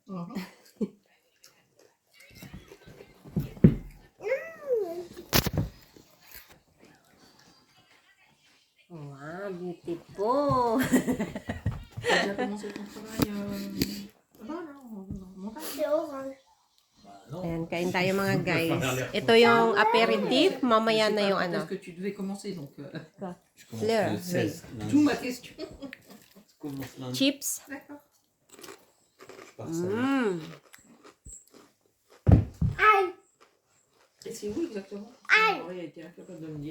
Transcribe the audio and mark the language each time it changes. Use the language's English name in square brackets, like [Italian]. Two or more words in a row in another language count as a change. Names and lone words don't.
[English] Wow, beautiful. [French] T'as déjà commencé ton travail là-bas, là, en montagne? C'est orange. [Filipino] Ayan, kain tayo mga guys. Ito yung aperitif. Mamaya na yung ano. [French] Est-ce que tu devais commencer donc Je commence Fleur, le 16. D'où ma question. Je commence lundi. Chips. D'accord. Je pars samedi. Mm. Aïe. Et c'est où exactement? Henri a été incapable de me dire.